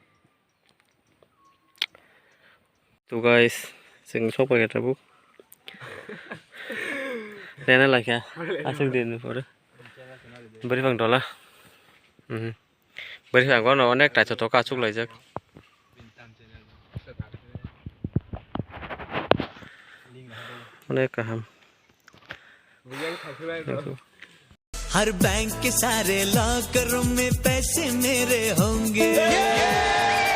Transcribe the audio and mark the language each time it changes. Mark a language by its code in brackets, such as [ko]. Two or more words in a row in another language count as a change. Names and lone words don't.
[brx] तो गाइस जों सबायगा बुक देना लाखिया आसों दिन पर बोरै फांदला बोरै फांबा न अनेक टाइट तो काचुक लायजाक अनेक गाहाम। [hi] हर बैंक के सारे लॉकरों में पैसे मेरे होंगे।